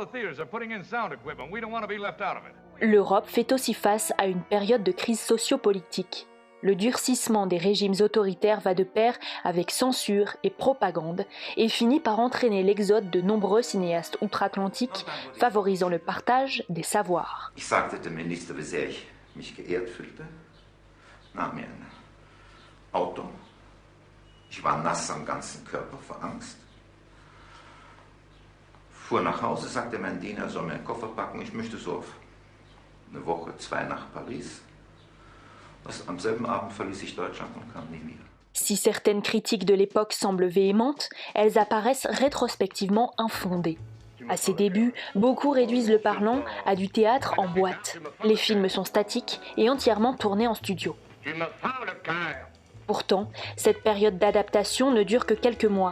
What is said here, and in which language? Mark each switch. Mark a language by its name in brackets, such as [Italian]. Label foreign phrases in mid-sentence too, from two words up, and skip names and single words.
[French] L'Europe fait aussi face à une période de crise socio-politique. Le durcissement des régimes autoritaires va de pair avec censure et propagande et finit par entraîner l'exode de nombreux cinéastes outre-Atlantique, favorisant le partage des savoirs. [German] Ich sagte dem Minister, wie sehr ich mich geehrt fühlte, nahm mir ein Auto. Ich war nass am ganzen Körper vor Angst. Fuhr nach Hause, sagte mein Diener, er soll mir einen Koffer packen, ich möchte so auf eine Woche, 2 nach Paris. Am selben Abend verließ ich Deutschland und kam nie wieder. [French] Si certaines critiques de l'époque semblent véhémentes, elles apparaissent rétrospectivement infondées. À ses débuts, beaucoup réduisent le parlant à du théâtre en boîte. Les films sont statiques et entièrement tournés en studio. Pourtant, cette période d'adaptation ne dure que quelques mois.